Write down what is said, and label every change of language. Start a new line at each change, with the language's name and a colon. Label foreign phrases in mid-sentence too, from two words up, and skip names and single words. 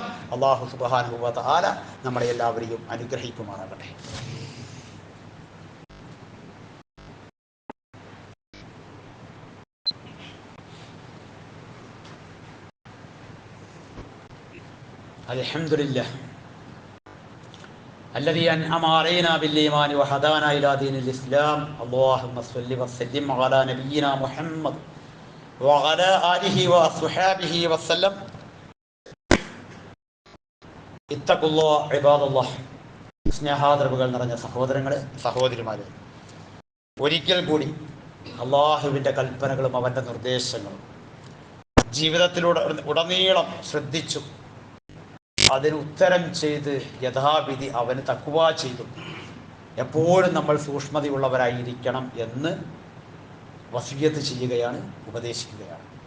Arabic: الله سبحانه وتعالى
Malayalam: നമ്മളെ എല്ലാവരെയും അനുഗ്രഹിക്കുമാറാകട്ടെ.
Arabic: അൽഹംദുലില്ലാഹ് الذي أنعم علينا بالإيمان وهدانا إلى دين الإسلام. اللهم صل وسلم على نبينا محمد وعلى آله وصحبه وسلم. اتقوا الله عباد الله.
Malayalam: സ്നേഹാദരവുകൾ നിറഞ്ഞ സഹോദരങ്ങളെ, സഹോദരിമാരെ, ഒരിക്കൽ കൂടി അള്ളാഹുവിൻ്റെ കൽപ്പനകളും അവൻ്റെ നിർദ്ദേശങ്ങളും ജീവിതത്തിലുടനീളം ശ്രദ്ധിച്ചു അതിന് ഉത്തരം ചെയ്ത് യഥാവിധി അവന് തഖ്വ ചെയ്തു എപ്പോഴും നമ്മൾ സൂക്ഷ്മതയുള്ളവരായിരിക്കണം എന്ന് വസിയ്യത്ത് ചെയ്യുകയാണ്, ഉപദേശിക്കുകയാണ്.